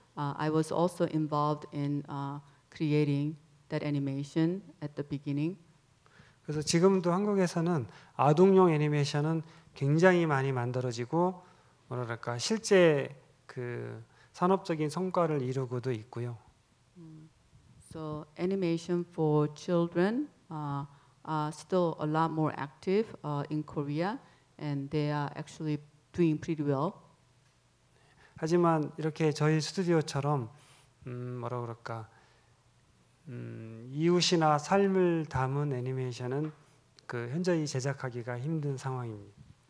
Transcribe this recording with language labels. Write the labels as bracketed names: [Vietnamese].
[English] I was also involved in creating that animation at the beginning. [Korean] 그래서 지금도 한국에서는 아동용 애니메이션은 굉장히 많이 만들어지고 뭐랄까 실제 그 산업적인 성과를 이루고도 있고요. [English] So animation for children are still a lot more active in Korea, and they are actually doing pretty well. [Korean] 하지만 이렇게 저희 스튜디오처럼 뭐라 그럴까 이웃이나 삶을 담은 애니메이션은 그 현저히 제작하기가 힘든 상황입니다.